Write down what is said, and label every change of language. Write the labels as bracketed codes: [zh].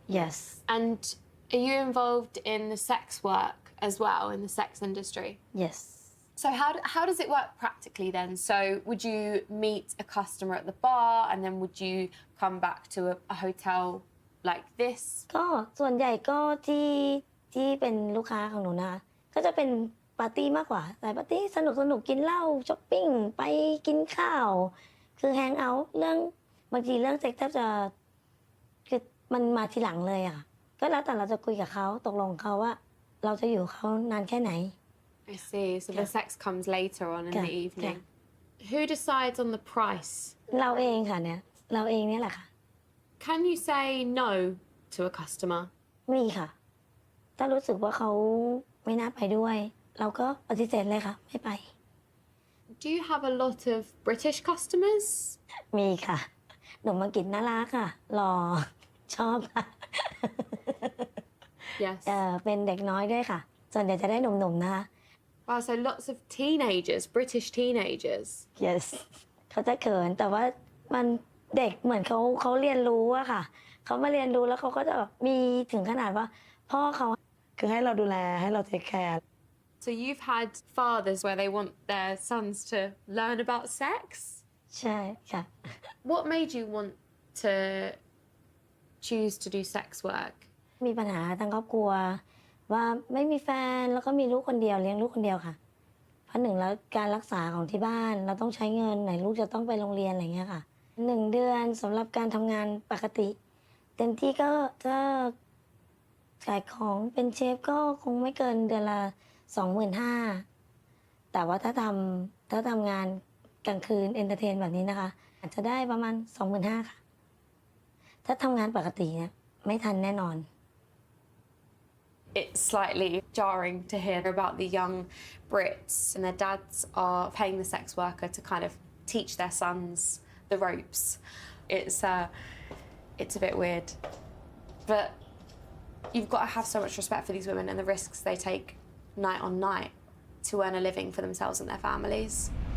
[en] Yes. And are you involved in the sex work as well, in the sex industry? Yes. So how does it work practically then? So would you meet a customer at the bar and then would you come back to a hotel like this? [th] ก็ส่วนใหญ่ก็ที่เป็นลูกค้าของหนูนะคะก็จะเป็นปาร์ตี้มากกว่าแต่ปาร์ตี้สนุกกินเหล้าช้อปปิ้งไปกินข้าวคือแฮงเอาท์เรื่องบางทีเรื่องเซ็กแทบจะคือมันมาทีหลังเลยอ่ะก็แล้วแต่เราจะคุยกับเขาตกลงเขาว่าเราจะอยู่เขานานแค่ไหน [en] I see. So the sex comes later on in the evening. Who decides on the price? [th] เราเองค่ะเนี่ยเราเองเนี่ยแหละค่ะ [en] Can you say no to a customer? [th] มีค่ะถ้ารู้สึกว่าเขาไม่น่าไปด้วยเราก็ปฏิเสธเลยค่ะไม่ไป [en] Do you have a lot of British customers? [th] มีค่ะหนุ่มอังกฤษน่ารักค่ะหล่อชอบค่ะ [en] Yes. [th] เป็นเด็กน้อยด้วยค่ะส่วนใหญ่จะได้หนุ่มๆนะคะ [en] Wow, so lots of teenagers, British teenagers. [th] Yes เขาจะเขินแต่ว่ามันเด็กเหมือนเขาเรียนรู้อะค่ะเขามาเรียนรู้แล้วเขาก็จะแบบมีถึงขนาดว่าพ่อเขาคือให้เราดูแลให้เราเทคแคร์ [en] So you've had fathers where they want their sons to learn about sex? [th] ใช่ค่ะ [en] What made you want to choose to do sex work? [th] มีปัญหาทางครอบครัวว่าไม่มีแฟนแล้วก็มีลูกคนเดียวเลี้ยงลูกคนเดียวค่ะเพราะหนึ่งแล้วการรักษาของที่บ้านเราต้องใช้เงินไหนลูกจะต้องไปโรงเรียนอะไรเงี้ยค่ะ1 เดือนสำหรับการทำงานปกติเต็มที่ก็ถ้า ขายของเป็นเชฟก็คงไม่เกินเดือนละ 25,000 แต่ว่าถ้าทำงานกลางคืนเอนเตอร์เทนแบบนี้นะคะอาจจะได้ประมาณ 25,000 ค่ะถ้าทำงานปกติเนี่ยไม่ทันแน่นอน [en] It's slightly jarring to hear about the young Brits and their dads are paying the sex worker to kind of teach their sons the ropes. It's a bit weird. But you've got to have so much respect for these women and the risks they take night on night to earn a living for themselves and their families.